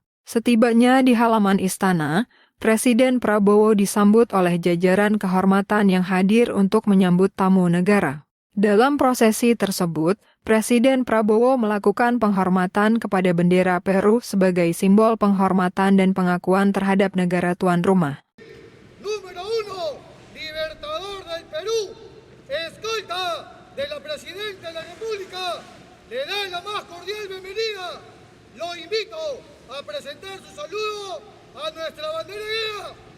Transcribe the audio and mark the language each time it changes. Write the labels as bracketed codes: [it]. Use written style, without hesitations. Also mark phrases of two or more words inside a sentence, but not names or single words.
[id] Setibanya di halaman istana, Presiden Prabowo disambut oleh jajaran kehormatan yang hadir untuk menyambut tamu negara. Dalam prosesi tersebut, Presiden Prabowo melakukan penghormatan kepada bendera Peru sebagai simbol penghormatan dan pengakuan terhadap negara tuan rumah. [es] Perú, escolta de la Presidenta de la República, le da la más cordial bienvenida. Lo invito a presentar su saludo a nuestra bandera.